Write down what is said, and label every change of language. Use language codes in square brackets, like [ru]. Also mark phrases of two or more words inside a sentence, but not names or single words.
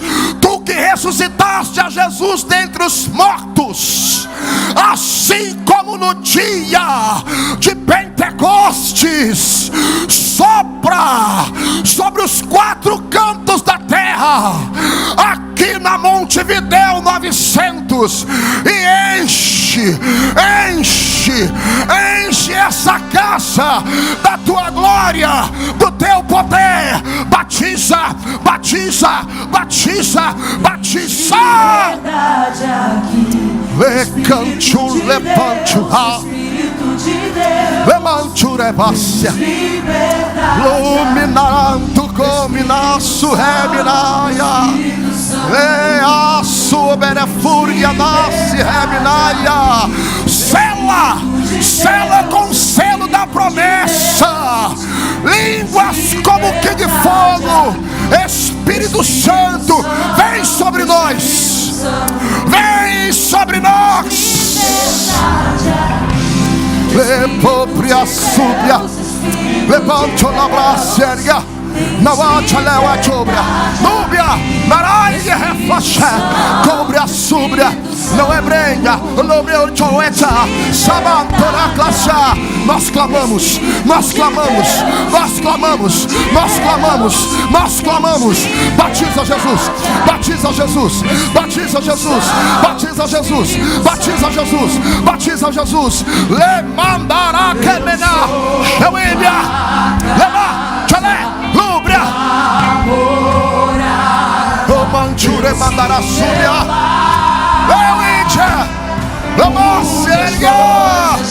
[pt] tu que ressuscitaste a Jesus dentre os mortos, assim como no dia de Pentecostes, sopra sobre os 4 cantos da terra, aqui na Montevidéu 900, e enche essa casa da tua glória, do teu poder. Batiza, batiza, batiza, batiza. Lecancho, levancho, levancho, revácia, luminando, cominaço, reminaia, leaço, berefúria, nasce, reminaia. Sela com selo da promessa, línguas como que de fogo. Espírito Santo, vem sobre nós, vem sobre nós. Lepopria súbia, levanto na braceria, na vacha leva chobra, núbia, narai refacha, cobre a súbia, não é brenga, lobreu choeta, sabantora classe. Nós clamamos, nós clamamos, nós clamamos, nós clamamos, nós clamamos. Batiza Jesus, batiza Jesus, batiza Jesus, batiza Jesus, batiza Jesus, batiza Jesus. Le mandará quemenar, Shawibia, leva, chalé, lubria, o manchure mandará subia, Leuídia, lama, serga.